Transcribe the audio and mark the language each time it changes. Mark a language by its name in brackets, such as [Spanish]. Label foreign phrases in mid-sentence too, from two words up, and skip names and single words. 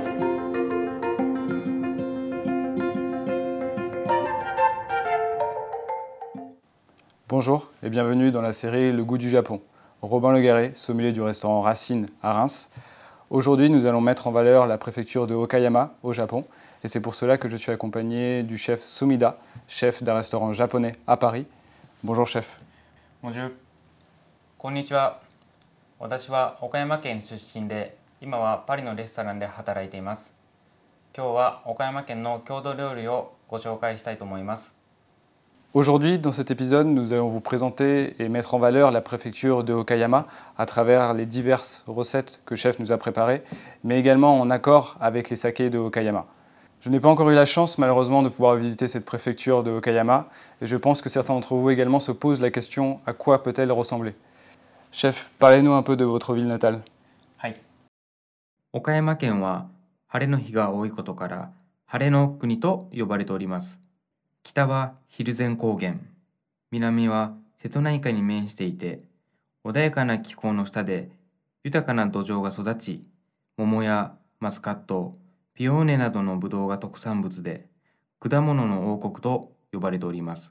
[French] Bonjour et bienvenue dans la série Le goût du Japon. Robin Legarré, sommelier du restaurant Racine à Reims. Aujourd'hui, nous allons mettre en valeur la préfecture de Okayama au Japon. Et c'est pour cela que je suis accompagné du chef Sumida, chef d'un restaurant japonais à Paris. Bonjour chef. Bonjour. [Japanese] こんにちは。私は岡山県出身で、今はパリのレストランで働いています。今日は岡山県の郷土料理をご紹介したいと思います。 [French] Aujourd'hui, dans cet épisode, nous allons vous présenter et mettre en valeur la préfecture de Okayama à travers les diverses recettes que le chef nous a préparées, mais également en accord avec les sakés de Okayama. Je n'ai pas encore eu la chance, malheureusement, de pouvoir visiter cette préfecture de Okayama, et je pense que certains d'entre vous également se posent la question à quoi peut-elle ressembler. Chef, parlez-nous un peu de votre ville natale. [Japanese] はい。岡山県は晴れの日が多いことから晴れの国と呼ばれております。北は蒜山高原、南は瀬戸内海に面していて、穏やかな気候の下で豊かな土壌が育ち、桃やマスカット、ピオーネなどのブドウが特産物で、果物の王国と呼ばれております。